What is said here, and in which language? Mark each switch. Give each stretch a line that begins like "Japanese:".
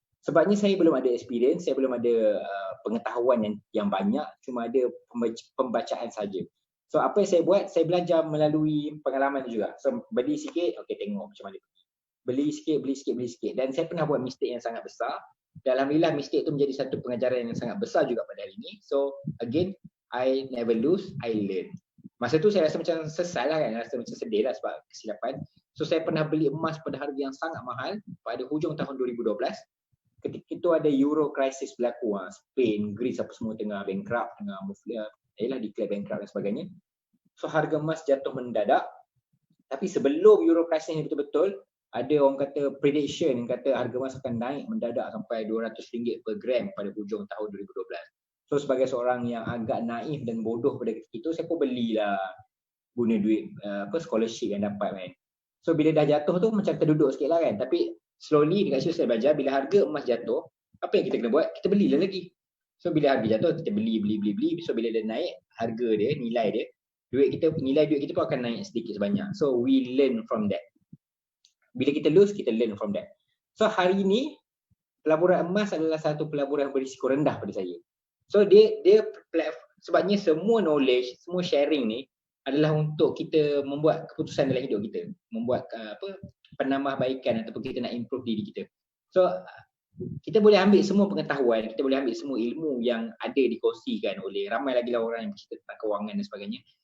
Malay: Sebabnya saya belum ada experience, saya belum ada pengetahuan yang banyak, cuma ada pembacaan saja. So apa yang saya buat, saya belajar melalui pengalaman juga. So beli sikit, okey tengok macam mana. Beli sikit. Dan saya pernah buat mistake yang sangat besar. Dan alhamdulillah mistake itu menjadi satu pengajaran yang sangat besar juga pada hari ini.
English: So again, I never lose, I learn.
Malay: Masa tu saya rasa macam sesal lah kan, rasa macam sedih lah sebab kesilapan. So saya pernah beli emas pada harga yang sangat mahal pada hujung tahun 2012. Ketika itu ada Euro crisis berlaku, Spain, Greece apa semua tengah bankrupt, tengah declare bankrupt dan sebagainya. So harga emas jatuh mendadak. Tapi sebelum Euro crisis ni betul-betul, ada orang kata prediction yang kata harga emas akan naik mendadak sampai RM200 per gram pada hujung tahun 2012. So sebagai seorang yang agak naif dan bodoh pada ketika itu, saya pun belilah guna duit scholarship yang dapat kan. So bila dah jatuh tu macam terduduk sikit lah kan. Tapi slowly dekat situ saya belajar, bila harga emas jatuh, apa yang kita kena buat? Kita belilah lagi. So bila harga jatuh kita beli. So bila dia naik harga dia, nilai dia, nilai duit kita pun akan naik sedikit sebanyak.
English: So we learn from that.
Malay: Bila kita
English: lose, kita learn from that.
Malay: So hari ni pelaburan emas adalah satu pelaburan berisiko rendah pada saya. So sebabnya semua knowledge, semua sharing ni adalah untuk kita membuat keputusan dalam hidup kita, membuat penambahbaikan ataupun kita nak improve diri kita. So kita boleh ambil semua pengetahuan, kita boleh ambil semua ilmu yang ada dikongsikan oleh ramai lagi orang yang bercerita tentang kewangan dan sebagainya.